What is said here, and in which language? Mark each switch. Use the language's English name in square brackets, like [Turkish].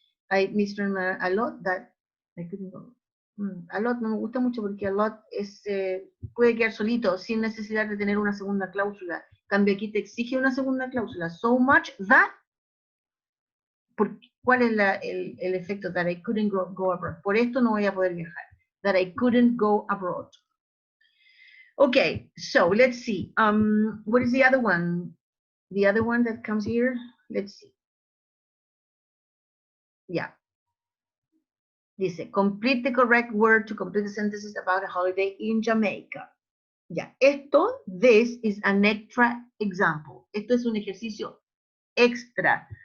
[English] I miss them a lot that I couldn't go. [Spanish] A lot no me gusta mucho porque a lot es, puede quedar solito sin necesidad de tener una segunda cláusula. Cambio aquí te exige una segunda cláusula. [English] So much that. [Spanish] ¿Cuál es el efecto? [English] That I couldn't go abroad. [Spanish] Por esto no voy a poder viajar. [English] That I couldn't go abroad. Okay, so let's see. What is the other one? The other one that comes here? Let's see. Yeah. [Spanish] Dice, [English] complete the correct word to complete the sentences about a holiday in Jamaica. Ya, this is an extra example. [Spanish] Esto es un ejercicio extra.